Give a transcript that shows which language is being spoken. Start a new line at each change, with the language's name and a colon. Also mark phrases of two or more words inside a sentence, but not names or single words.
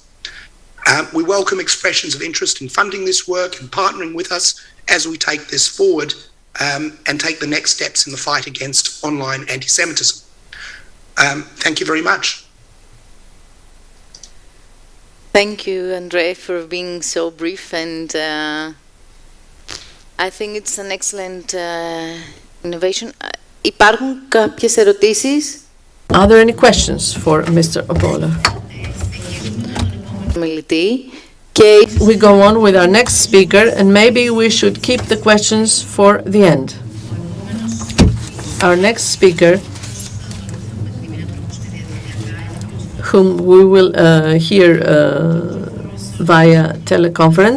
English: We welcome expressions of interest in funding this work and partnering with us as we take this forward and take the next steps in the fight against online anti-Semitism. Thank you very much. Thank you, Andre, for being so brief, and I think it's an excellent innovation.
Greek: Υπάρχουν κάποιες ερωτήσεις?
English: Are there any questions for Mr. Oboler? We go on with our next speaker, and maybe we should keep the questions for the end. Our next speaker, whom we will hear via teleconference.